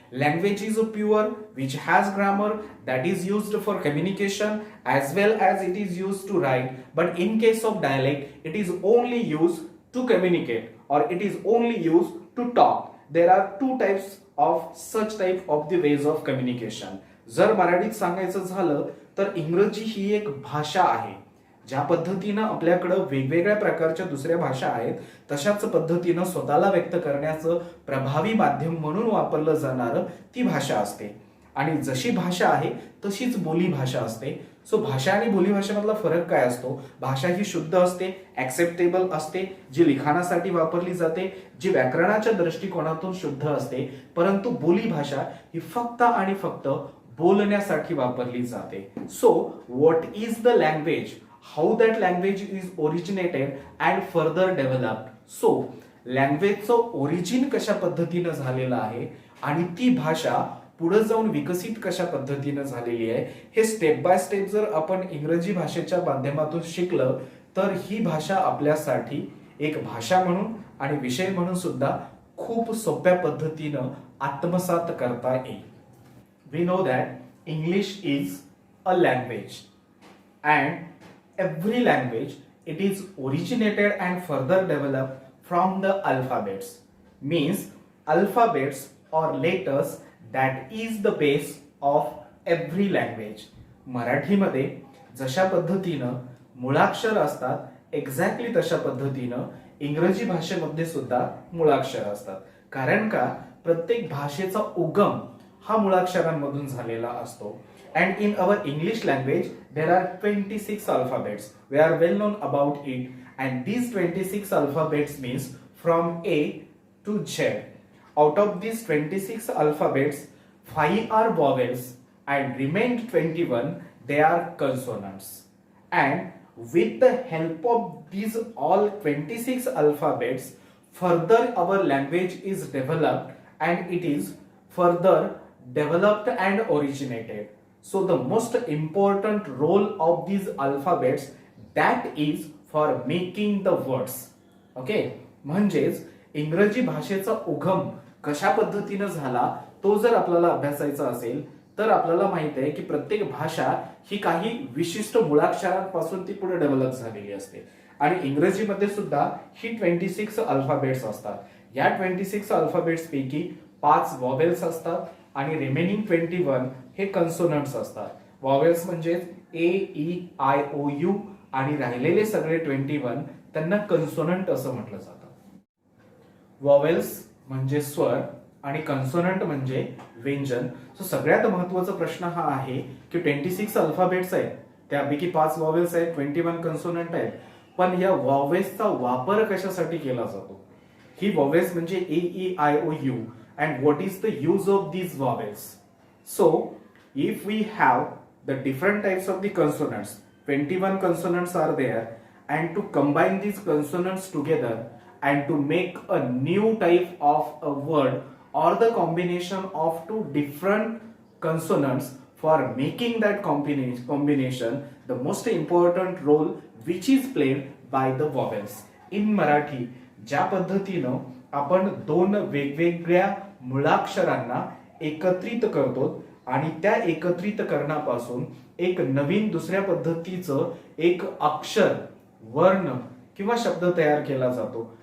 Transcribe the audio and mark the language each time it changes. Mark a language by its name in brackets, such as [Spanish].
[English] Language is a pure which has grammar that is used for communication as well as it is used to write. But in case of dialect, it is only used to communicate or it is only used to talk. There are two types of such type of the ways of communication. [Marathi] जर मराठीत सांगायचं झालं तर इंग्रजी ही एक भाषा आहे. ज्या पद्धतीनं आपल्याकडे वेगवेगळ्या प्रकारच्या दुसऱ्या भाषा आहेत, तशाच पद्धतीनं स्वतःला व्यक्त करण्याचं प्रभावी माध्यम म्हणून वापरलं जाणारं ती भाषा असते. आणि जशी भाषा आहे तशीच बोली भाषा असते. सो भाषा आणि बोली भाषेमधला फरक काय असतो? भाषा ही शुद्ध असते, ऍक्सेप्टेबल असते, जी लिखाणासाठी वापरली जाते, जी व्याकरणाच्या दृष्टिकोनातून शुद्ध असते. परंतु बोली भाषा ही फक्त आणि फक्त बोलण्यासाठी वापरली जाते. [English] So what is the language? How that language is originated and further developed. [Marathi] So लँग्वेजचं origin कशा पद्धतीनं झालेलं आहे आणि ती भाषा पुढे जाऊन विकसित कशा पद्धतीनं झालेली आहे, हे स्टेप बाय स्टेप जर आपण इंग्रजी भाषेच्या माध्यमातून शिकलं तर ही भाषा आपल्यासाठी एक भाषा म्हणून आणि विषय म्हणून सुद्धा खूप सोप्या पद्धतीनं आत्मसात करता येईल. [English] We know that English is a language and every language, it is originated and further developed from the alphabets. Means alphabets or letters that is the base of every language. मराठीमध्ये जशा पद्धतीनं मुळाक्षर असतात exactly तशा पद्धतीनं इंग्रजी भाषेमध्ये सुद्धा मुळाक्षर असतात. कारण का प्रत्येक भाषेचा उगम हा मुळाक्षरांमधून झालेला असतो. And in our English language, there are 26 alphabets. We are well known about it. And these 26 alphabets means from A to Z. Out of these 26 alphabets, 5 are vowels and remained 21, they are consonants. And with the help of these all 26 alphabets, further our language is developed and it is further developed and originated. So the most important role of these alphabets, that is for making the words. [Marathi] Okay, म्हणजेच इंग्रजी भाषेचा उगम कशा पद्धतीने झाला तो जर आपल्याला अभ्यासायचा असेल तर आपल्याला माहित आहे की प्रत्येक भाषा ही काही विशिष्ट मुळाक्षरांपासून ती पुढे डेव्हलप झालेली असते. आणि इंग्रजीमध्ये सुद्धा ही 26 अल्फाबेट्स असतात. या 26 अल्फाबेट्स पैकी 5 वॉवेल्स असतात आणि रिमेनिंग 21 हे कन्सोनंट्स असतात. वॉवेल्स म्हणजे ए ई आय ओ यू आणि राहिलेले सगळे 21 त्यांना कन्सोनंट असं म्हटलं जातं. वॉवेल्स म्हणजे स्वर आणि कन्सोनंट म्हणजे व्यंजन. सो सगळ्यात महत्त्वाचा प्रश्न हा आहे की 26 अल्फाबेट्स आहेत, त्यापैकी 5 वॉवेल्स आहेत, 21 कन्सोनंट आहेत, पण या वॉवेल्सचा वापर कशासाठी केला जातो? ही vowels म्हणजे [English] A, E, I, O, U. And what is the use of these vowels? So, if we have the different types of the consonants, 21 consonants are there, and to combine these consonants together and to make a new type of a word or the combination of two different consonants, for making that combination, the most important role which is played by the vowels. In Marathi, [Marathi] ज्या पद्धतीनं आपण दोन वेगवेगळ्या मुळाक्षरांना एकत्रित करतो आणि त्या एकत्रित करण्यापासून एक नवीन दुसऱ्या पद्धतीचं एक अक्षर, वर्ण किंवा शब्द तयार केला जातो.